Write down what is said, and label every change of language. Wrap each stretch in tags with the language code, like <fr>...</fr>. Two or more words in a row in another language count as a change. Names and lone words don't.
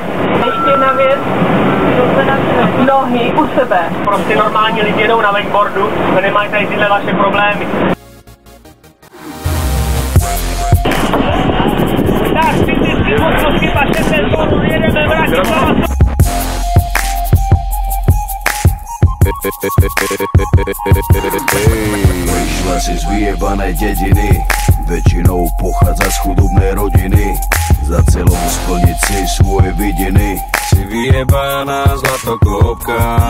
<cs>Ještě jedna věc, nohy u sebe. Prostě normální lidi jedou na wakeboardu a nemají tady tyhle vaše problémy. Tak, Cityský plus Skipa 600 Kč, jedeme Bratislava.</cs> <sk>Prišla si z vyjebanej dediny, väčšinou pochádza z chudobnej rodiny. Za celou splniť si svoje vidiny. Si vyjebaná zlatokopka.</sk>